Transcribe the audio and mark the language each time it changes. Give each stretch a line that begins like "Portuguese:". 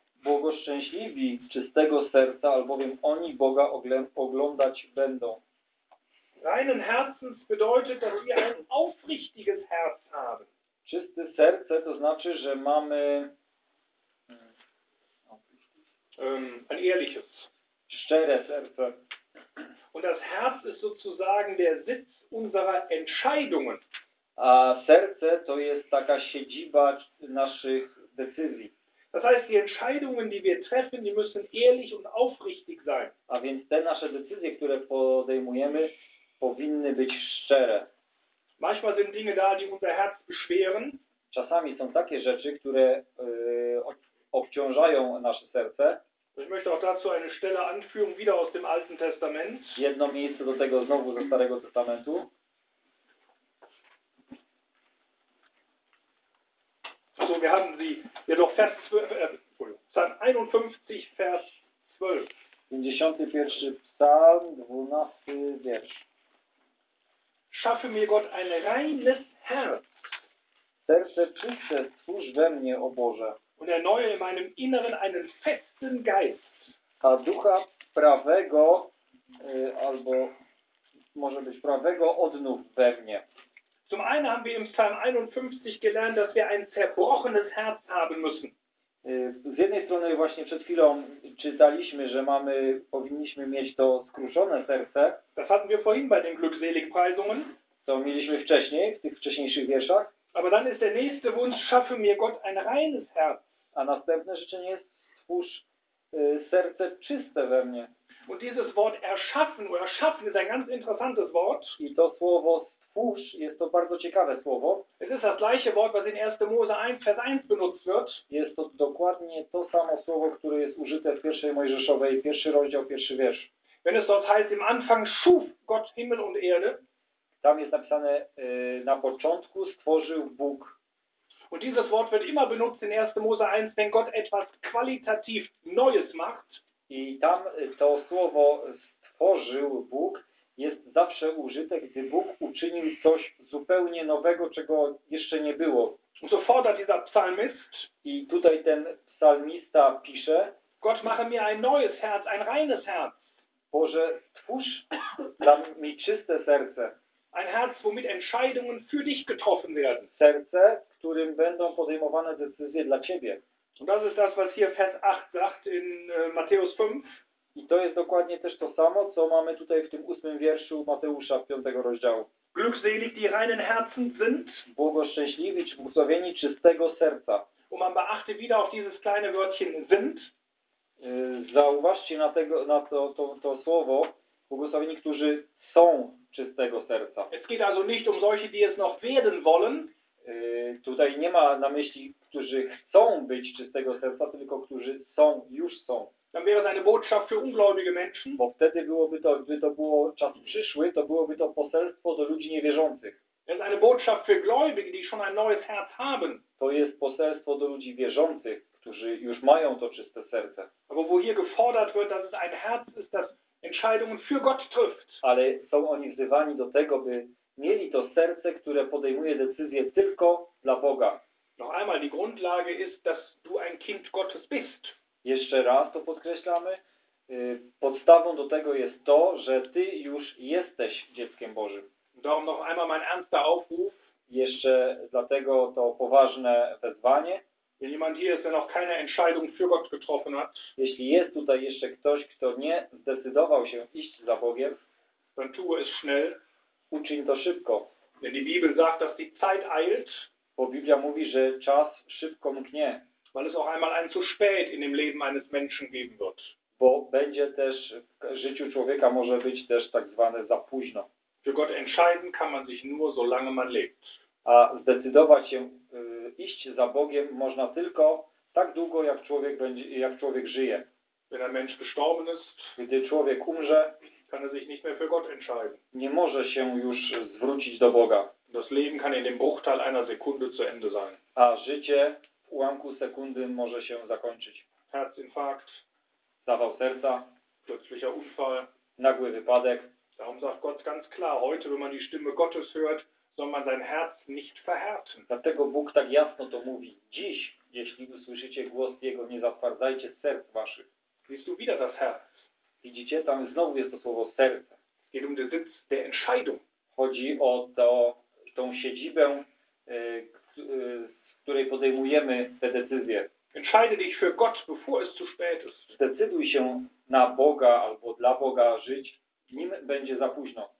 Polish: Błogoszczęśliwi czystego serca, albowiem oni Boga oglądać będą.
German: Reinen Herzens bedeutet, dass wir ein aufrichtiges Herz haben.
Polish: Czyste serce to znaczy, że mamy
German: ein ehrliches.
Polish: Szczere serce.
German: Und das Herz ist sozusagen der Sitz unserer Entscheidungen.
Polish: A serce to jest taka siedziba naszych decyzji.
German: Das heißt, die Entscheidungen, die wir treffen, die müssen ehrlich und aufrichtig sein.
Polish: A więc te nasze decyzje, które podejmujemy, powinny być szczere.
German: Manchmal sind Dinge da, die unser Herz beschweren.
Polish: Czasami są takie rzeczy, które obciążają nasze serce.
German: Ich möchte auch dazu eine Stelle anführen, wieder aus dem Alten Testament.
Polish: Jedno miejsce do tego znowu ze Starego Testamentu.
German: So, wir haben sie ja doch Vers 12, Psalm 51, Vers 12.
Polish: 51. Psalm, 12. Wiersz.
German: Schaffe mir Gott ein reines Herz.
Polish: Serce czyste, stwórz we mnie, o Boże.
German: Und erneue in meinem Inneren einen festen Geist.
Polish: A ducha prawego, albo może być prawego, odnów we mnie.
German: Zum einen haben wir im Psalm 51 gelernt, dass wir ein zerbrochenes Herz haben müssen.
Polish: Z jednej strony właśnie przed chwilą czytaliśmy, że mamy, powinniśmy mieć to skruszone serce.
German: Das hatten wir vorhin bei den Glückseligpreisungen.
Polish: To mieliśmy wcześniej, w tych wcześniejszych wierszach.
German: Aber dann ist der nächste Wunsch, schaffe mir Gott ein reines Herz.
Polish: A następne życzenie jest, stwórz serce czyste we mnie.
German: Und dieses Wort erschaffen oder schaffen ist ein ganz interessantes Wort.
Polish: I to słowo stwórz jest to bardzo ciekawe słowo.
German: Es ist das gleiche Wort, was in 1. Mose 1, Vers 1 benutzt wird.
Polish: Jest to dokładnie to samo słowo, które jest użyte w 1. Mojżeszowej, 1. rozdział, 1. wiersz.
German: Wenn es dort heißt, im Anfang schuf Gott Himmel und Erde.
Polish: Tam jest napisane, na początku stworzył Bóg.
German: Und dieses Wort wird immer benutzt in 1. Mose 1, wenn Gott etwas qualitativ Neues macht.
Polish: I tam to słowo stworzył Bóg jest zawsze użyte, gdy Bóg uczynił coś zupełnie nowego, czego jeszcze nie było.
German: So fordert dieser Psalmist.
Polish: I tutaj ten psalmista pisze:
German: Gott, mache mir ein neues Herz, ein reines Herz.
Polish: Boże, stwórz dla mnie czyste serce.
German: Ein Herz, womit Entscheidungen für dich getroffen werden.
Polish: Serce, w którym będą podejmowane decyzje dla ciebie.
German: Und das ist das, was hier Vers 8 sagt in Matthäus 5.
Polish: I to jest dokładnie też to samo, co mamy tutaj w tym 8. wierszu Mateusza, 5. rozdziału.
German: Glückselig die reinen Herzen sind.
Polish: Błogoszczęśliwi, czy błogosławieni czystego serca.
German: Und man beachte wieder auf dieses kleine Wörtchen sind.
Polish: Zauważcie na tego, na to słowo, błogosławieni, którzy są czystego serca.
German: Es geht also nicht um solche, die es noch werden wollen.
Polish: Tutaj nie ma na myśli, którzy chcą być czystego serca, tylko którzy są, już są.
German: Dann wäre es eine Botschaft für ungläubige Menschen.
Polish: Bo wtedy byłoby to, gdyby to było czas przyszły, to byłoby to poselstwo do ludzi niewierzących.
German: Es ist eine Botschaft für Gläubige, die schon ein neues Herz haben.
Polish: To jest poselstwo do ludzi wierzących, którzy już mają to czyste serce.
German: Aber wo hier gefordert wird, dass es ein Herz ist, das Entscheidungen für Gott trifft.
Polish: Ale są oni wzywani do tego, by mieli to serce, które podejmuje decyzje tylko dla Boga.
German: Noch einmal, die Grundlage ist, dass du ein Kind Gottes bist.
Polish: Jeszcze raz to podkreślamy. Podstawą do tego jest to, że ty już jesteś dzieckiem Bożym.
German: Darum noch einmal mein ernster Aufruf.
Polish: Jeszcze dlatego to poważne wezwanie.
German: Wenn jemand hier ist, der noch keine Entscheidung für Gott getroffen hat.
Polish: Jeśli jest tutaj jeszcze ktoś, kto nie zdecydował się iść za Bogiem,
German: dann tue es schnell.
Polish: Uczyń to szybko.
German: Denn die Bibel sagt, dass die Zeit eilt.
Polish: Bo Biblia mówi, że czas szybko mknie.
German: Weil es auch einmal ein zu spät in dem Leben eines Menschen geben wird.
Polish: Bo będzie też w życiu człowieka może być też tak zwane za późno.
German: Für Gott entscheiden kann man sich nur, solange man lebt.
Polish: A zdecydować się iść za Bogiem można tylko tak długo, jak człowiek będzie, jak człowiek żyje.
German: Wenn ein Mensch gestorben ist,
Polish: gdy człowiek umrze,
German: kann er sich nicht mehr für Gott entscheiden.
Polish: Nie może się już zwrócić do Boga.
German: Das Leben kann in dem Bruchteil einer Sekunde zu Ende sein.
Polish: A życie w ułamku sekundy może się zakończyć.
German: Herzinfarkt.
Polish: Zawał serca.
German: Plötzlicher Unfall.
Polish: Nagły wypadek.
German: Darum sagt Gott ganz klar, heute, wenn man die Stimme Gottes hört, soll man sein Herz nicht verhärten.
Polish: Dlatego Bóg tak jasno to mówi. Dziś, jeśli usłyszycie głos Jego, nie zatwardzajcie serc waszych.
German: Siehst du wieder das Herz?
Polish: Widzicie, tam znowu jest to słowo serce.
German: Es geht um den Sitz der Entscheidung.
Polish: Chodzi o to, tą siedzibę, z której podejmujemy te decyzje.
German: Entscheide dich für Gott, bevor es zu spät ist.
Polish: Zdecyduj się na Boga albo dla Boga żyć, nim będzie za późno.